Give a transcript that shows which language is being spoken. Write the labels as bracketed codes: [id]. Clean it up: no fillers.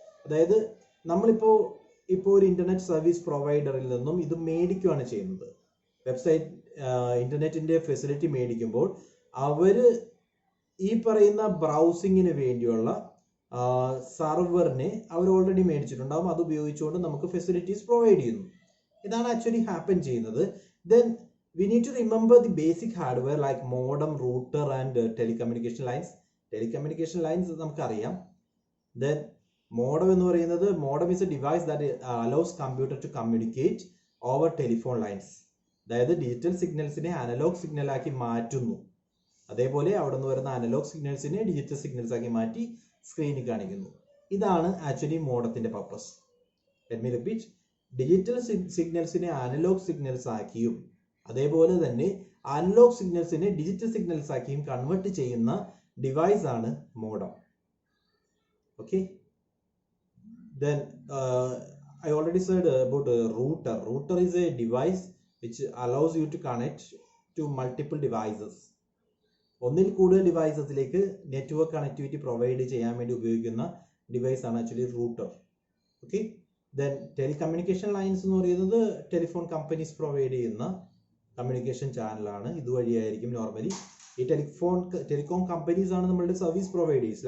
[ml] അതായത് നമ്മളിപ്പോൾ ഒരു ഇന്റർനെറ്റ് സർവീസ് പ്രൊവൈഡറിൽ നിന്നും ഇത് മേടിക്കുകയാണ് ചെയ്യുന്നത്. വെബ്സൈറ്റ് ഇന്റർനെറ്റിന്റെ ഫെസിലിറ്റി മേടിക്കുമ്പോൾ അവര് ഈ പറയുന്ന ബ്രൗസിങ്ങിന് വേണ്ടിയുള്ള സർവറിനെ അവർ ഓൾറെഡി മേടിച്ചിട്ടുണ്ടാവും. അത് ഉപയോഗിച്ചുകൊണ്ട് നമുക്ക് ഫെസിലിറ്റീസ് പ്രൊവൈഡ് ചെയ്യുന്നു. ഇതാണ് ആക്ച്വലി ഹാപ്പൻ ചെയ്യുന്നത്. [en] Then we need to remember the basic hardware like modem, router and telecommunication lines. Telecommunication lines [ml] നമുക്കറിയാം. [en] Then modem [ml] എന്ന് പറയുന്നത്, [en] modem is a device that allows computer to communicate over telephone lines. [ml] അതായത് digital സിഗ്നൽസിനെ analogue signal ആക്കി മാറ്റുന്നു. അതേപോലെ അവിടെ നിന്ന് വരുന്ന അനലോഗ് സിഗ്നൽസിനെ ഡിജിറ്റൽ സിഗ്നൽസ് ആക്കി മാറ്റി സ്ക്രീനിൽ കാണിക്കുന്നു. ഇതാണ് actually മോഡത്തിന്റെ purpose. [en] Let me repeat. [ml] Digital സിഗ്നൽസിനെ analogue signals ആക്കിയും അതേപോലെ തന്നെ അനലോഗ് സിഗ്നൽസിനെ ഡിജിറ്റൽ സിഗ്നൽസ് ആക്കിയും കൺവേർട്ട് ചെയ്യുന്ന ഡിവൈസ് ആണ് modem. Okay. [en] Then I already said about router. Router is a device which allows you to connect to multiple devices. [ml] ഒന്നിൽ കൂടുതൽ ഡിവൈസസിലേക്ക് network connectivity provide ചെയ്യാൻ വേണ്ടി ഉപയോഗിക്കുന്ന device ആണ് actually router. Okay. Then telecommunication lines എന്ന് പറയുന്നത് telephone companies provide ചെയ്യുന്ന communication ചാനലാണ്. ഇതുവഴിയായിരിക്കും നോർമലി ഈ ടെലികോം കമ്പനീസ് ആണ് നമ്മളുടെ സർവീസ് പ്രൊവൈഡേഴ്സ്.